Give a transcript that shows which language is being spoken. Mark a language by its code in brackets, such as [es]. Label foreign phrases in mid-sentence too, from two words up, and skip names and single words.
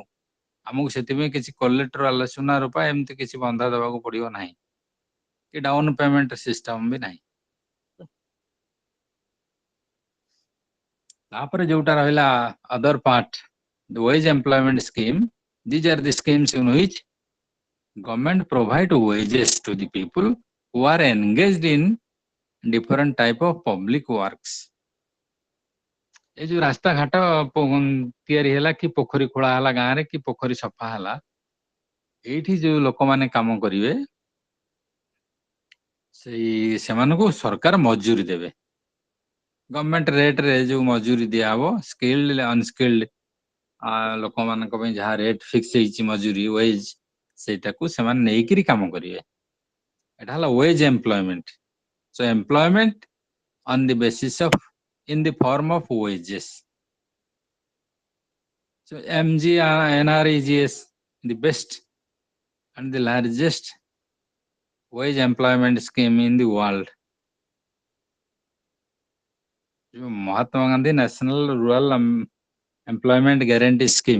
[or] ଆମକୁ ସେଥିପାଇଁ କିଛି କୋଲେଟ୍ରାଲ ସୁନା ରୂପା ଏମିତି କିଛି ବନ୍ଧା ଦେବାକୁ ପଡିବ ନାହିଁ, କି [en] down payment system [or] ବି ନାହିଁ। ତାପରେ ଯୋଉଟା ରହିଲା [en] other part, wage employment scheme, these are the schemes in which government provide wages to the people who are engaged in different type of public works. [or] ଏ ଯୋଉ ରାସ୍ତା ଘାଟ ତିଆରି ହେଲା କି ପୋଖରୀ ଖୋଳା ହେଲା ଗାଁରେ, କି ପୋଖରୀ ସଫା ହେଲା, ଏଇଠି ଯୋଉ ଲୋକମାନେ କାମ କରିବେ ସେମାନଙ୍କୁ ସରକାର ମଜୁରୀ ଦେବେ। ଗଭର୍ଣ୍ଣମେଣ୍ଟ ରେଟରେ ଯୋଉ ମଜୁରୀ ଦିଆହବ, [en] skilled unskilled [or] ଲୋକମାନଙ୍କ ପାଇଁ ଯାହା [en] rate fix [or] ହେଇଛି ମଜୁରୀ ୱେଜ, ସେଇଟାକୁ ସେମାନେ ନେଇକିରି କାମ କରିବେ। ଏଟା ହେଲା [en] wage employment. So employment on the basis of in the form of wages. So MGNREGS, the best and the largest wage employment scheme in the world. Mahatma Gandhi National Rural Employment Guarantee Scheme.